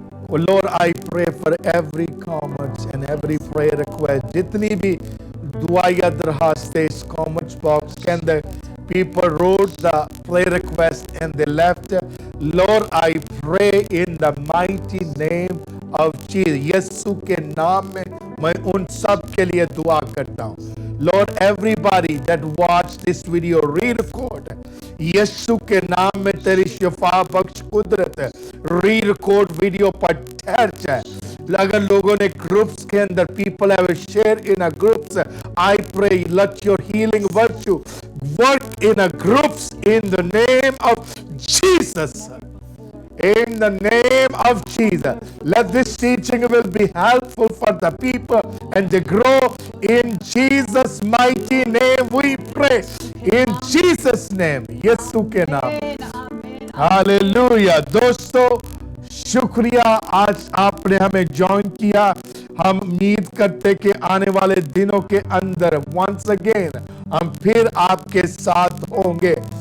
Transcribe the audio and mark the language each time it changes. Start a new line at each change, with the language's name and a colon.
English: Oh Lord, I pray for every comment and every prayer request.
Hindi: जितनी भी दुआ या दरखास्तें इस comments box के अंदर
English: people wrote the prayer request and they left. Lord, I pray in the mighty name of Jesus.
Hindi: यीशु के नाम में मैं उन सब के लिए दुआ करता हूँ।
English: Lord, everybody that watched this video, re-record.
Hindi: यीशु के नाम में तेरी शिफा बख्श कुदरत है। री-रिकॉर्ड वीडियो पर ठहर जाए। अगर लोगों ने ग्रुप्स के अंदर,
English: people have shared in a groups, I pray let your healing virtue work in a groups in the name of Jesus. In the name of Jesus, let this teaching will be helpful for the people and they grow. In Jesus' mighty name we pray. In Jesus' name,
Hindi: यीशु के नाम।
English: Amen. Amen.
Hindi: Hallelujah. दोस्तों, शुक्रिया आज आपने हमें join किया। हम उम्मीद करते कि आने वाले दिनों के अंदर वंस अगेन हम फिर आपके साथ होंगे।